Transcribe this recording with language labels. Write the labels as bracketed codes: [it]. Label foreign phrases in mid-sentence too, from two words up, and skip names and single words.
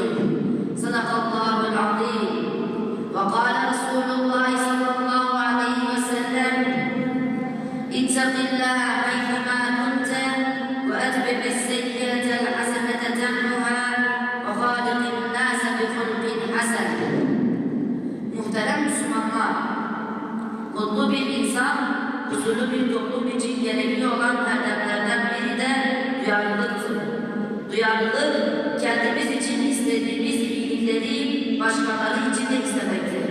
[ar] صدق الله العظيم. وقال رسول الله صلى الله عليه وسلم اتق الله حيثما كنت وأتبع السيئة الحسنة تمحها وخالق الناس بخلق حسن. [tr] Muhterem Müslümanlar, mutlu bir insan, huzurlu bir toplum için gerekli olan erdemlerden biri de duyarlılıktır. Duyarlılık, kendimiz için istediğimiz iyilikleri başkaları için de istemektir.